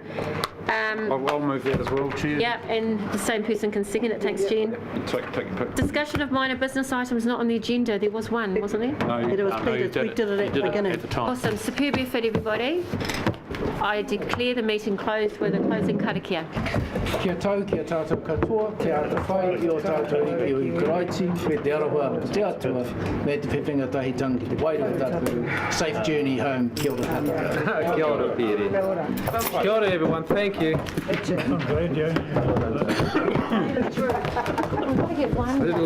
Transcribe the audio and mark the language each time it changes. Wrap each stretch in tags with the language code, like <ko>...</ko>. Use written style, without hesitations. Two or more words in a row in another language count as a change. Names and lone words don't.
<en>I'll move that as well, Chair. Yep, and the same person can second it. Thanks, Jen. Take a pick. Discussion of minor business items not on the agenda. There was one, wasn't there? No, It was no, pleaded. you did We did it at the beginning. at the time. Awesome. Superb effort, everybody. I declare the meeting closed with a closing karakia.</en> <mi>Kia tau, kia tātou katoa, te ata whai i o tātou i Karaiti, me te aroha te atua, me te whiwhinga tahi tangi, te wairua tātou.</mi> <en>Safe journey home,</en> <mi>kia ora tātou. Kia ora, Piri. Kia ora,</mi> <en>everyone. Thank you. I'm glad you. I'm going to get one.</en>